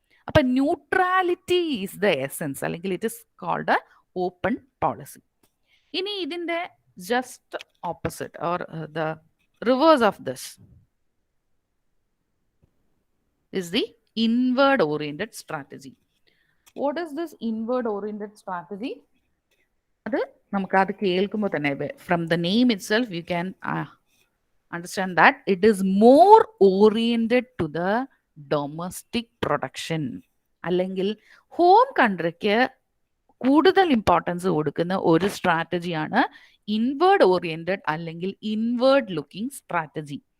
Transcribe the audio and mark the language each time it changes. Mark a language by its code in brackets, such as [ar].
[en] അപ്പൊ neutrality is the essence, അല്ലെങ്കിൽ it is called a open policy. [ml] ഇനി ഇതിന്റെ [en] Just opposite, or the reverse of this is the inward oriented strategy. What is this inward oriented strategy? [ml] അത് നമുക്കത് കേൾക്കുമ്പോൾ തന്നെ [en] From the name itself you can understand that it is more oriented to the domestic production. [ml] അല്ലെങ്കിൽ home കൺട്രിക്ക് കൂടുതൽ importance കൊടുക്കുന്ന ഒരു സ്ട്രാറ്റജിയാണ് inward oriented അല്ലെങ്കിൽ inward looking strategy.